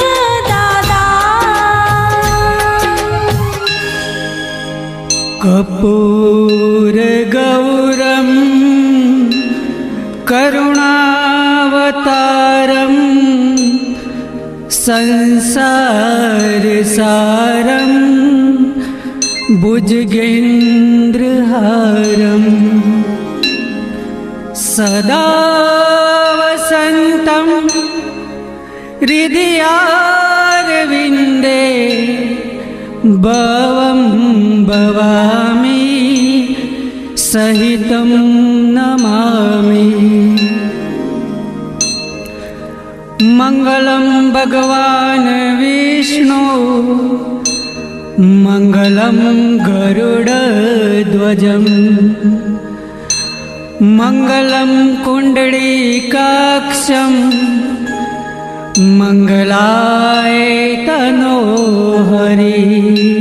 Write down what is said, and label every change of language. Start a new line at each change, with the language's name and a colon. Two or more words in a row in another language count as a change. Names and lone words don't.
Sanskrit: कर्पूर गौरम करुणावतारम संसार सारम भुजगेन्द्रहारम सदा वसन्तं हृदयारविन्दे ભવં ભવામિ સહિतं નમામિ. મંગલં ભગવાન વિષ્ણુ મંગલં ગરુડધ્વજં મંગલં કુંડળીકાક્ષં મંગલાય તનોહરી.